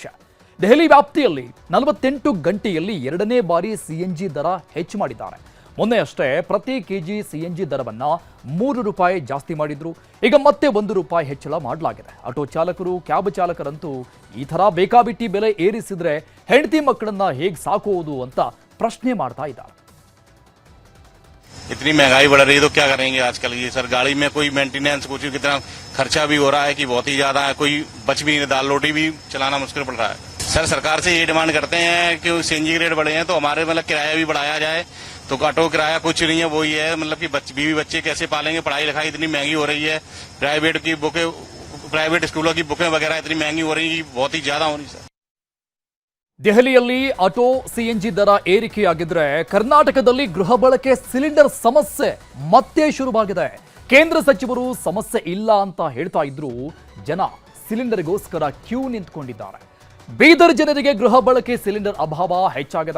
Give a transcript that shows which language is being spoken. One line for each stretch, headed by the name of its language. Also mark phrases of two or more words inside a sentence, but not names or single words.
Kannada: ದೆಹಲಿ ವ್ಯಾಪ್ತಿಯಲ್ಲಿ 48 ಗಂಟೆಯಲ್ಲಿ 2ನೇ ಬಾರಿ CNG ದರ ಹೆಚ್ಚು ಮಾಡಿದ್ದಾರೆ. ಮೊನ್ನೆ ಅಷ್ಟೇ ಪ್ರತಿ ಕೆಜಿ CNG ದರವನ್ನ 3 ರೂಪಾಯಿ ಜಾಸ್ತಿ ಮಾಡಿದ್ರು. ಈಗ ಮತ್ತೆ 1 ರೂಪಾಯಿ ಹೆಚ್ಚಳ ಮಾಡಲಾಗಿದೆ. ಆಟೋ ಚಾಲಕರು, ಕ್ಯಾಬ್ ಚಾಲಕರಂತೂ ಈ ಥರ ಬೇಕಾಬಿಟ್ಟಿ ಬೆಲೆ ಏರಿಸಿದ್ರೆ ಹೆಂಡತಿ ಮಕ್ಕಳನ್ನ ಹೇಗೆ ಸಾಕೋದು ಅಂತ ಪ್ರಶ್ನೆ ಮಾಡ್ತಾ ಇದ್ದಾರೆ.
Hindi: इतनी महंगाई बढ़ रही है तो क्या करेंगे आजकल ये सर. गाड़ी में कोई मेंटेनेंस, कुछ कितना खर्चा भी हो रहा है कि बहुत ही ज्यादा है. कोई बच भी नहीं, दाल रोटी भी चलाना मुश्किल पड़ रहा है. सर सरकार से ये डिमांड करते हैं कि CNG के रेट बढ़े हैं तो हमारे मतलब किराया भी बढ़ाया जाए. तो ऑटो किराया कुछ नहीं है, वही है. मतलब कि बीवी बच्चे कैसे पालेंगे, पढ़ाई लिखाई इतनी महंगी हो रही है,
English: private schools
Hindi: की बुकें वगैरह इतनी महंगी हो रही है, बहुत ही ज्यादा हो रही है.
Kannada: ದೆಹಲಿಯಲ್ಲಿ ಆಟೋ, CNG ದರ ಏರಿಕೆಯಾಗಿದ್ರೆ ಕರ್ನಾಟಕದಲ್ಲಿ ಗೃಹ ಬಳಕೆ ಸಿಲಿಂಡರ್ ಸಮಸ್ಯೆ ಮತ್ತೆ ಶುರುವಾಗಿದೆ. ಕೇಂದ್ರ ಸಚಿವರು ಸಮಸ್ಯೆ ಇಲ್ಲ ಅಂತ ಹೇಳ್ತಾ ಇದ್ರು, ಜನ ಸಿಲಿಂಡರ್ಗೋಸ್ಕರ ಕ್ಯೂ ನಿಂತ್ಕೊಂಡಿದ್ದಾರೆ. ಬೀದರ್ ಜನರಿಗೆ ಗೃಹ ಬಳಕೆ ಸಿಲಿಂಡರ್ ಅಭಾವ ಹೆಚ್ಚಾಗಿದೆ.